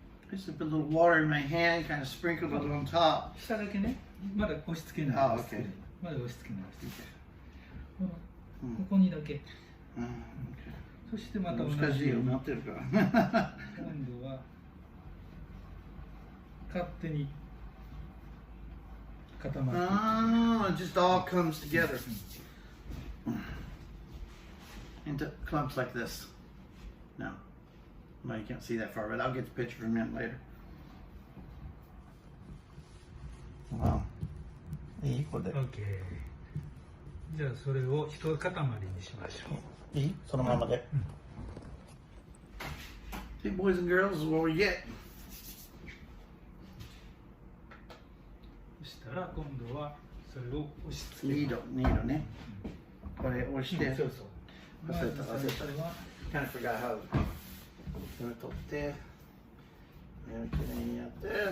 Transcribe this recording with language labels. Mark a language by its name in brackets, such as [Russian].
[English] Just put a little water in my hand, kind of sprinkled it on top. [Japanese] 下だけね、まだ押し付けない。あ、OK。まだ押し付けない。ここにだけ。そしてまた同じように。難しいよ、なってるから。今度は勝手に固まって。 [English] Oh, it just all comes together into clumps like this. No. Well, you can't see that far, but I'll get the picture for a minute later. [Japanese] Wow. いいこれで。 [English] OK。 [Japanese] じゃあそれを一塊にしましょう。いい？そのままで。 [English] See, boys and girls, this is what we get. [Japanese] そしたら今度はそれを押し付け 2度ね。これ押して、そうそう。忘れた。まず最初は [English] kind of forgot how. [Japanese] これ取って、きれいにやって、